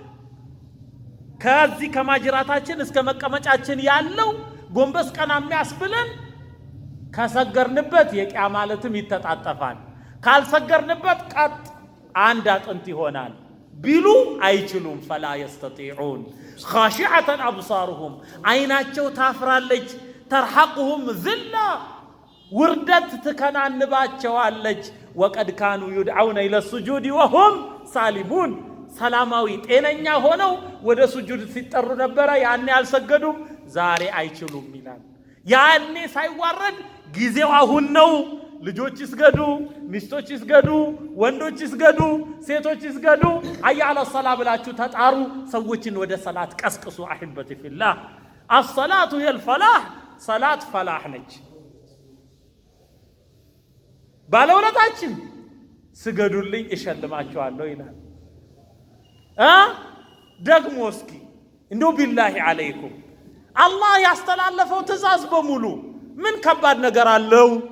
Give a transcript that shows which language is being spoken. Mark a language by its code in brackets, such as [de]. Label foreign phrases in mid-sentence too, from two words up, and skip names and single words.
[am] ከዚህ ከማጅራታችን እስከ መቀመጫችን ያለው ጎንበስ ቀና የሚያስብለን ከሰገርንበት የቂያ ማለትም ይተጣጠፋል። ካልሰገርንበት ቀጥ አንድ አጥንት ይሆናል ቢሉ አይችሉም። [ar] فلا يستطيعون خاشعة أبصارهم [am] አይናቸው ታፍራለች። [ar] ترهقهم ذلة [am] ውርደት ትከናንባቸዋለች። [ar] وقد كانوا يدعون إلى السجود وهم سالمون [am] ሰላማዊ ጤነኛ ሆነው ወደ ሱጁድ ሲጠሩ ነበረ። ያኔ አልሰገዱም፣ ዛሬ አይችሉም ይላል። ያኔ ሳይዋረድ ጊዜው አሁን ነው። ልጆች ይስገዱ፣ ሚስቶች ይስገዱ፣ ወንዶች ይስገዱ፣ ሴቶች ይስገዱ። [ar] حي على الصلاة [am] ብላችሁ ተጣሩ። ሰዎችን ወደ ሰላት ቀስቅሱ። [ar] أحبتي في الله الصلاة هي الفلاح [am] ሰላት ፈላህ ነች። ባለውለታችን ስገዱልኝ እሸልማችኋለሁ ይላል። ደግሞ እስኪ እንደው [ar] بالله عليكم [am] አላህ ያስተላለፈው ትእዛዝ በሙሉ ምን ከባድ ነገር አለው?